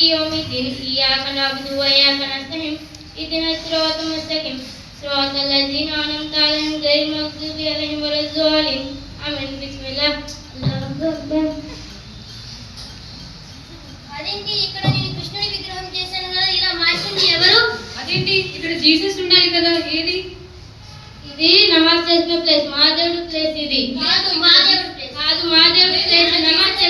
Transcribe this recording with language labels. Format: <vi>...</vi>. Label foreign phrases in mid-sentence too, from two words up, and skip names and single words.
<ar>يوم الدين إياك نعبد وإياك نستعين اهدنا الصراط المستقيم صراط الذين أنعمت عليهم غير المغضوب عليهم ولا الضالين آمين. بسم الله الله أكبر.</ar> <te>అదేంటి, ఇక్కడ నేను కృష్ణుడి విగ్రహం చేశాను కదా, ఇలా మార్చింది ఎవరు? అదేంటి, ఇక్కడ జీసస్ ఉండాలి కదా, ఏది? ఇది నమాజ్ చేసిన ప్లేస్, మా దేవుడి ప్లేస్. ఇది కాదు, మా దేవుడి ప్లేస్. కాదు, మా దేవుడి ప్లేస్.</te>